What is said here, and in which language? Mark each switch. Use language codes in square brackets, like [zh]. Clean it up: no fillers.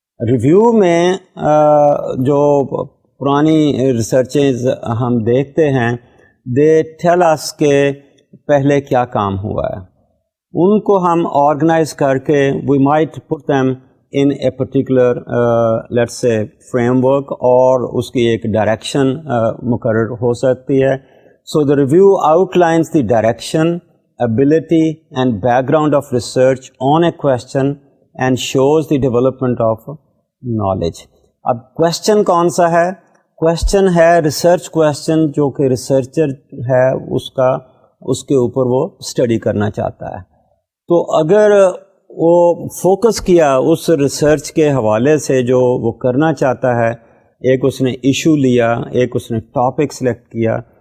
[ur] Review میں جو پرانی ریسرچز ہم دیکھتے ہیں [en] they tell us [ur] کہ پہلے کیا کام ہوا ہے، ان کو ہم آرگنائز کر کے [en] we might put them in a particular let's say framework [ur] اور اس کی ایک ڈائریکشن مقرر ہو سکتی ہے. [en] So the review outlines the direction, ability and background of research on a question and shows the development of knowledge. [ur] اب question کون سا ہے؟ question ہے ریسرچ question جو کہ ریسرچر ہے اس کے اوپر وہ اسٹڈی کرنا چاہتا ہے. تو اگر وہ فوکس کیا اس ریسرچ کے حوالے سے جو وہ کرنا چاہتا ہے، ایک اس نے ایشو لیا، ایک اس نے ٹاپک سلیکٹ کیا،